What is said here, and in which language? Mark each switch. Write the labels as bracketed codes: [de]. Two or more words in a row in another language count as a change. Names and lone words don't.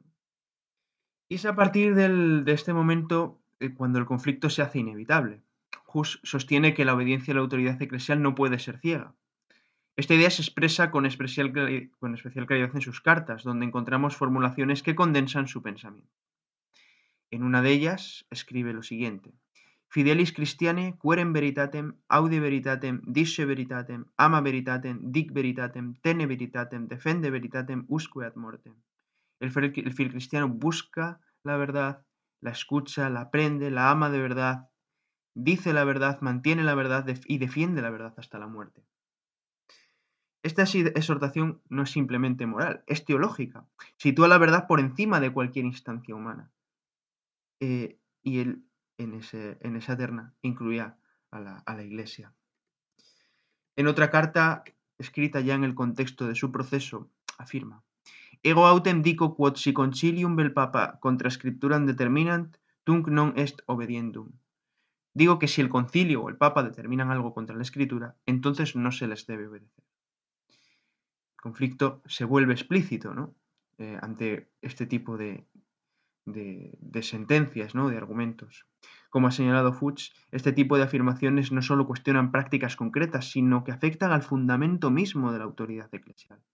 [es] Y es a partir de este momento cuando el conflicto se hace inevitable. Hus sostiene que la obediencia a la autoridad eclesial no puede ser ciega. Esta idea se expresa con especial claridad en sus cartas, donde encontramos formulaciones que condensan su pensamiento. En una de ellas escribe lo siguiente: [la] Fidelis Christiane, querem veritatem, aude veritatem, disce veritatem, ama veritatem, dic veritatem, tene veritatem, defende veritatem, usque ad mortem. [es] El fiel cristiano busca la verdad, la escucha, la aprende, la ama de verdad, dice la verdad, mantiene la verdad y defiende la verdad hasta la muerte. Esta exhortación no es simplemente moral, es teológica. Sitúa la verdad por encima de cualquier instancia humana. Y él, en esa terna, incluía a la Iglesia. En otra carta, escrita ya en el contexto de su proceso, afirma: [la] Ego autem dico quod si concilium vel papa contra scripturam determinant, tunc non est obediendum. [es] Digo que si el concilio o el papa determinan algo contra la escritura, entonces no se les debe obedecer. El conflicto se vuelve explícito, ¿no?, ante este tipo de sentencias, ¿no?, de argumentos. Como ha señalado Fuchs, este tipo de afirmaciones no solo cuestionan prácticas concretas, sino que afectan al fundamento mismo de la autoridad eclesial.